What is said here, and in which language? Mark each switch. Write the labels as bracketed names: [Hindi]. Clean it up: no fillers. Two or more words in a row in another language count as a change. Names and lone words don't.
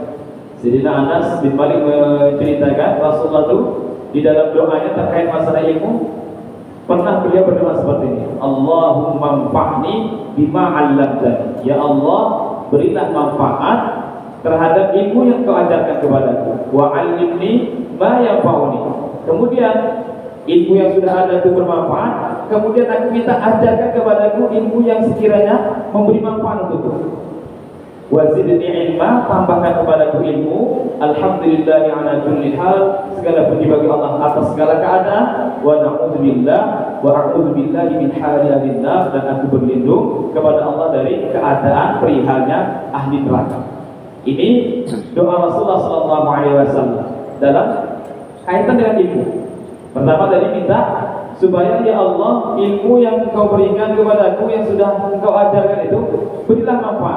[Indonesian] Sayyidina Anas bin Malik menceritakan Rasulullah itu di dalam doanya terkait masalah ilmu pernah beliau berdoa seperti ini, [Arabic] اللهم انفعني بما علمتني. [Indonesian] Ya Allah, berilah manfaat terhadap ilmu yang kau ajarkan kepadaku. [Arabic] وعلمني ما ينفعني. [Indonesian] Kemudian ilmu yang sudah ada itu bermanfaat, kemudian aku minta ajarkan kepadaku ilmu yang sekiranya memberi manfaat untukku. [Arabic] وزدني علما, [Indonesian] tambahkan kepadaku ilmu. [Arabic] الحمد لله على كل حال, [Indonesian] segala puji bagi Allah atas segala keadaan. [Arabic] ونعوذ بالله وأعوذ بالله من حال أهل النار, [Indonesian] dan aku berlindung kepada Allah dari keadaan perihalnya ahli neraka. Ini doa Rasulullah SAW dalam kaitan dengan ilmu. Pertama tadi minta supaya ya Allah, ilmu yang Engkau berikan kepadaku yang sudah Engkau ajarkan itu berilah manfaat.